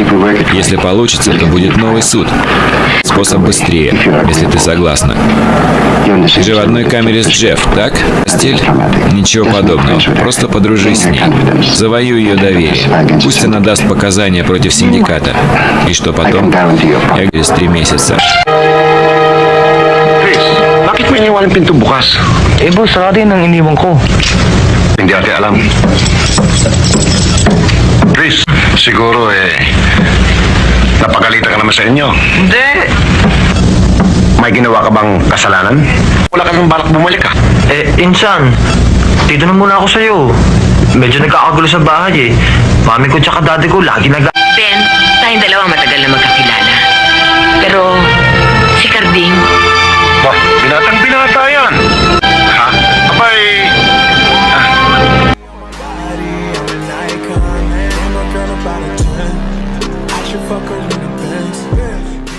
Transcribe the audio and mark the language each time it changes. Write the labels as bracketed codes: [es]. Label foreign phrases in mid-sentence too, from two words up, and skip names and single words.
[ru] Если получится, то будет новый суд. Способ быстрее, если ты согласна. Ты же в одной камере с Джефф, так? Постель? Ничего подобного. Просто подружись с ней. Завоюй ее доверие. Пусть она даст показания против синдиката. И что потом? Я через 3 месяца. [tl] Chris, bakit may iniwalang pinto bukas? Eh boss, saka din ang iniwan ko. Hindi ate alam. Chris, siguro napagalitan ka naman sa inyo. Hindi! May ginawa ka bang kasalanan? Wala ka nang balak bumalik ka. Insan, dito na muna ako sa'yo. Medyo nagkakagulo sa bahay eh. Mami ko tsaka daddy ko lagi Ben, tayong dalawa matagal na magkakilala. Pero, si Carding, Bah, binatang binata yan. Ha? Abay... [en] I should fuck her in the Benz.